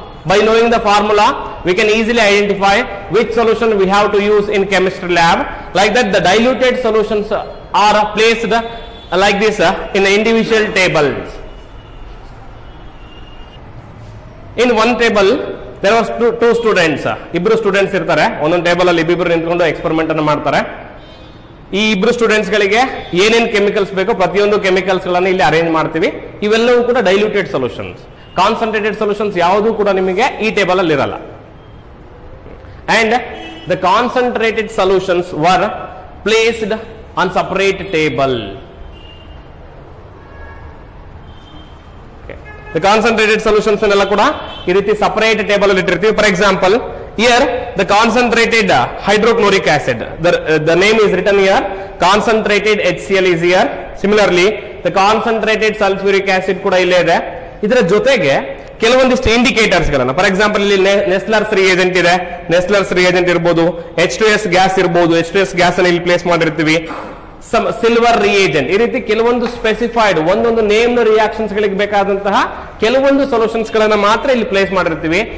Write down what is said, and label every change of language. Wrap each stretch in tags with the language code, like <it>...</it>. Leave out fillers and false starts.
<en>By knowing the formula, we can easily identify which solution we have to use in chemistry lab. Like that, the diluted solutions are placed like this in the individual tables. In one table, there was two students.</en> <kn>Ibru students irtare onond table alli ibibru nintukondu experiment annu ಮಾಡ್ತಾರೆ. ಈ ಇಬ್ರು students ಗಳಿಗೆ ಏನೇನ್ chemicals ಬೇಕೋ ಪ್ರತಿಯೊಂದು chemicals ಗಳನ್ನು ಇಲ್ಲಿ arrange ಮಾಡ್ತೀವಿ. ಇವೆಲ್ಲವೂ ಕೂಡ ಡೈಲ್ಯೂಟೆಡ್ ಸೊಲ್ಯೂಷನ್ಸ್. ಕಾನ್ಸಂಟ್ರೇಟೆಡ್ ಸೊಲ್ಯೂಷನ್ಸ್ ಯಾವುದು ಕೂಡ ನಿಮಗೆ ಈ ಟೇಬಲ್ ಅಲ್ಲಿ ಇರಲ್ಲ.</kn> <en>And the concentrated solutions were placed on separate table. The concentrated solutions</en> <kn>ಅನ್ನೆಲ್ಲ ಕೂಡ ಈ ರೀತಿ ಸಪರೇಟ್ ಟೇಬಲ್ ಅಲ್ಲಿ ಇಟ್ಟಿರ್ತೀವಿ.</kn> <en>For example, here the concentrated hydrochloric acid, the name is written here, concentrated HCl is here. Similarly, the concentrated sulfuric acid</en> <kn>ಕೂಡ ಇಲ್ಲೇ ಇದೆ. ಇದರ ಜೊತೆಗೆ ಕೆಲವೊಂದಿಷ್ಟು ಇಂಡಿಕೇಟರ್ಸ್ ಗಳನ್ನ, ಫಾರ್ ಎಕ್ಸಾಂಪಲ್ ಇಲ್ಲಿ ನೆಸ್ಲರ್ಸ್ ರಿಯೇಜೆಂಟ್ ಇದೆ, ನೆಸ್ಲರ್ಸ್ ರಿಯೇಜೆಂಟ್ ಇರಬಹುದು, H2S ಗ್ಯಾಸ್ ಇರಬಹುದು, H2S ಗ್ಯಾಸ್ ಅನ್ನು ಇಲ್ಲಿ ಪ್ಲೇಸ್ ಮಾಡಿರ್ತೀವಿ. ಸಿಲ್ವರ್ ರಿಯೇಜೆಂಟ್, ಈ ರೀತಿ ಕೆಲವೊಂದು ಸ್ಪೆಸಿಫೈಡ್ ಒಂದೊಂದು ನೇಮ್ ರಿಯಾಕ್ಷನ್ಸ್ ಗಳಿಗೆ ಬೇಕಾದಂತಹ ಕೆಲವೊಂದು ಸೊಲ್ಯೂಷನ್ಸ್ ಗಳನ್ನ ಮಾತ್ರ ಇಲ್ಲಿ ಪ್ಲೇಸ್ ಮಾಡಿರ್ತೀವಿ.</kn>